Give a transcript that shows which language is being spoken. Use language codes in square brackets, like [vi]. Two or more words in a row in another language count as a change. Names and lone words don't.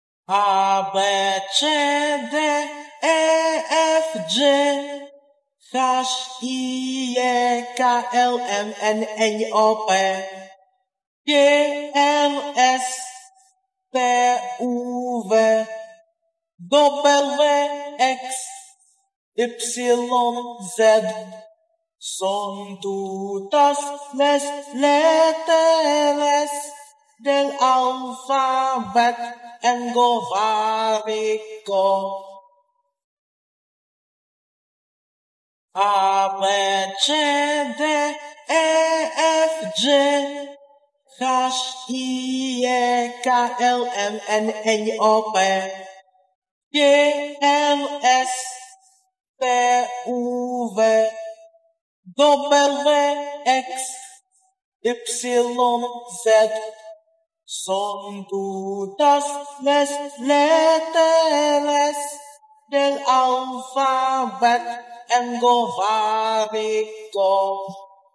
[en] A, B, C, D, E, F, G, H, I, J, K, L, M, N, O, P, Q, R, S, T, U, V, W, X, Y, Z. [es] Son todas las letras del alfabeto englovárico. [en] A, B, C, D, E, F, G, H, I, J, K, L, M, N, O, P, Q, R, S, T, U, V, W, X, Y, Z. [es] Son todas las letras del alfabeto englovárico.